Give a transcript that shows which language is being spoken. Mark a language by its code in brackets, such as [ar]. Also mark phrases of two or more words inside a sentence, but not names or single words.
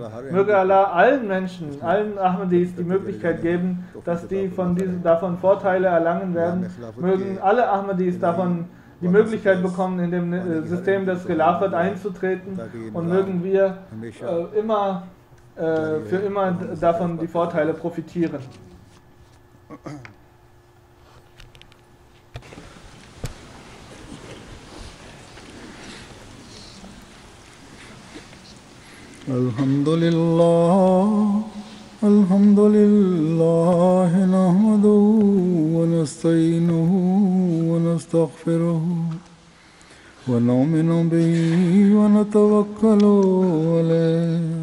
[de] Möge Allah allen Menschen, allen Ahmadis die Möglichkeit geben, dass die davon Vorteile erlangen werden. Mögen alle Ahmadis davon die Möglichkeit bekommen, in dem System des Khilafat einzutreten, und mögen wir für immer davon die Vorteile profitieren. [ar] الحمد لله نحمده ونستعينه ونستغفره ونؤمن به ونتوكل عليه